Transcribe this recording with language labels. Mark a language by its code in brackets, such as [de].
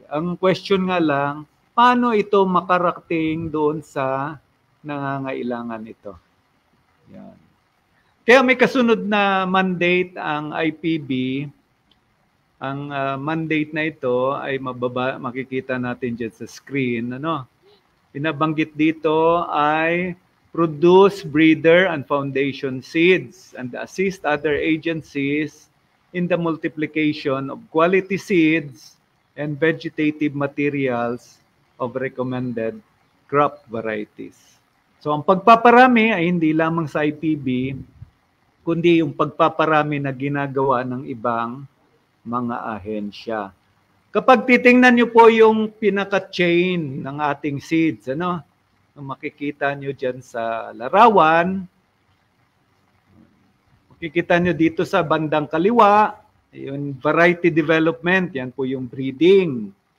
[tl] Ang question nga lang, paano ito makarating doon sa nangangailangan ito? Yan. Kaya may kasunod na mandate ang IPB. Ang mandate na ito ay makikita natin dyan sa screen. Ano? [en] Pinabanggit dito ay produce breeder and foundation seeds and assist other agencies in the multiplication of quality seeds and vegetative materials of recommended crop varieties. [tl] So ang pagpaparami ay hindi lamang sa IPB, kundi yung pagpaparami na ginagawa ng ibang mga ahensya. Kapag titingnan nyo po yung pinaka-chain ng ating seeds, ano? Makikita nyo dyan sa larawan, makikita nyo dito sa bandang kaliwa, yung variety development, yan po yung breeding.